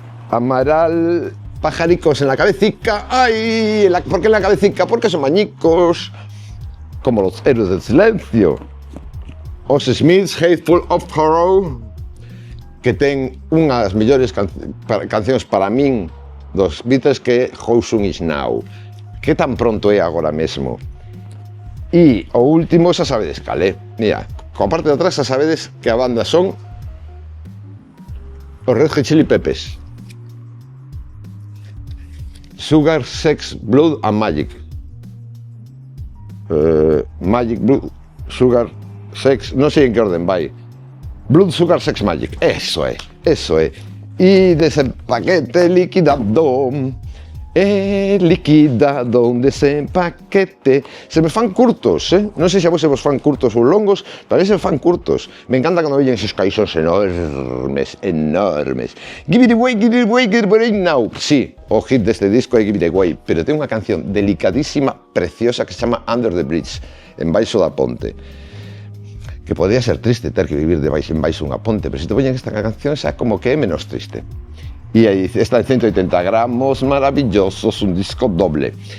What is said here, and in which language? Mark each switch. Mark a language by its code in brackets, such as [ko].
[es] Amaral, pajaricos en la cabecica, ay, ¿por qué en la cabecica? Porque son mañicos, como los Héroes del Silencio. [gl] Os Smiths, Hateful of Horror, que ten unha das mellores cancións para min dos Beatles, que é How Soon Is Now, que tan pronto é agora mesmo. E o último xa sabedes cal é. Mira, coa parte de atrás xa sabedes que a banda son os Red Hot Chili Peppers. Sugar, Sex, Blood and Magic. Magic, Blood, Sugar, Sex, non sei en que orden vai. Blood, Sugar, Sex, Magic. Eso é. E dese paquete liquidado, liquidado dese paquete. Se me fan curtos, non sei se a vos se vos fan curtos ou longos, pero se me fan curtos. Me encanta cando veñen esos caixóns enormes. Give it away, now. Sí, o hit deste disco é Give it away, pero ten unha canción delicadísima, preciosa, que se chama Under the Bridge, en baixo da ponte. Que podría ser triste ter que vivir en baixo unha ponte, pero se te poñen esta canción xa como que é menos triste. E aí está en 180 gramos, maravillosos, un disco doble.